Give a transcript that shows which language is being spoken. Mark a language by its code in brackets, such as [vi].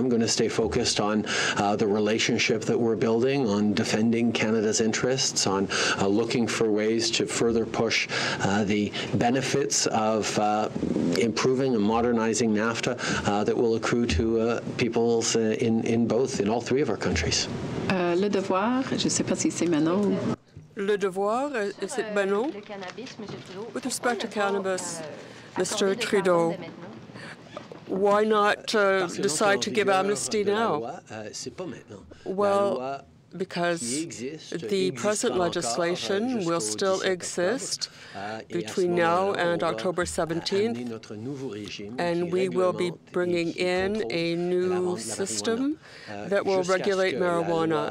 [en] I'm going to stay focused on the relationship that we're building, on defending Canada's interests, on looking for ways to further push the benefits of improving and modernizing NAFTA that will accrue to peoples in all three of our countries. [fr] Le devoir, je ne sais pas si c'est Manon. [en] Le devoir, is it Manon? With respect to cannabis, Mr. Trudeau, why not decide to give amnesty now? Well, because the present legislation will still exist between now and October 17th, and we will be bringing in a new system that will regulate marijuana.